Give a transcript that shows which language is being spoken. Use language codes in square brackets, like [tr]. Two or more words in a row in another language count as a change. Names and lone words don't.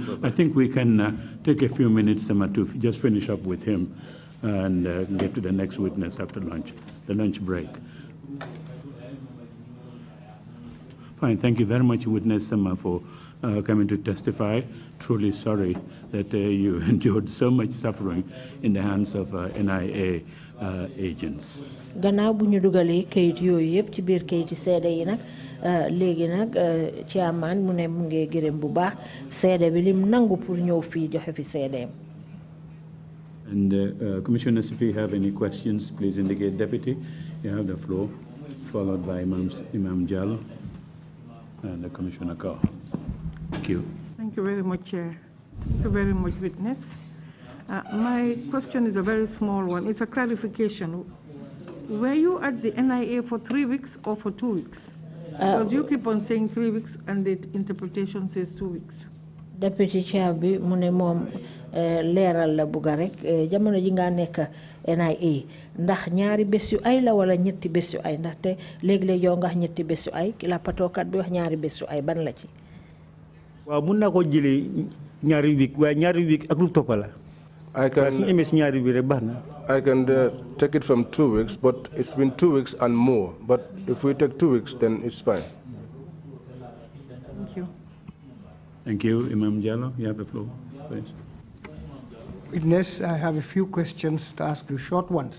[en] I think we can take a few minutes to just finish up with him and get to the next witness after lunch, the lunch break. Fine. Thank you very much, witness, for coming to testify. Truly sorry that you endured so much suffering in the hands of NIA agents. [wo] Gannaaw bu ñu dugalee kayit yooyu yëpp ci biir kayiti seede yi nag léegi nag chairman mu ne mu ngi gërëm bu baax seede bi lim nangu pour ñëw fii joxe fi seedeem. [en] And commissioners, if you have any questions, please indicate. Deputy, you have the floor, followed by Imam Jallo. and Commissioner Carr. Thank you. Thank you very much, Chair. Thank you very much, witness. My question is a very small one. It's a clarification. Were you at the NIA for 3 weeks or for 2 weeks? Because you keep on saying 3 weeks and the interpretation says 2 weeks. Deputy Chair [wo] bi mu ne moom leeral la bugga rek jamono ji nga nekk NIA ndax ñaari bés yu ay la wala ñetti bés yu ay ndaxte léeg-léeg yow nga wax ñetti bés yu ay la patookat bi wax ñaari bés yu ay ban la ci. waaw mun naa ko jëlee ñaari week waaye ñaari week ak lu toppa la. [en] I can take it from 2 weeks, but it's been 2 weeks and more. But if we take 2 weeks, then it's fine. Thank you. Thank you. Imam Jallo, you have the floor, please. Witness, I have a few questions to ask you, short ones.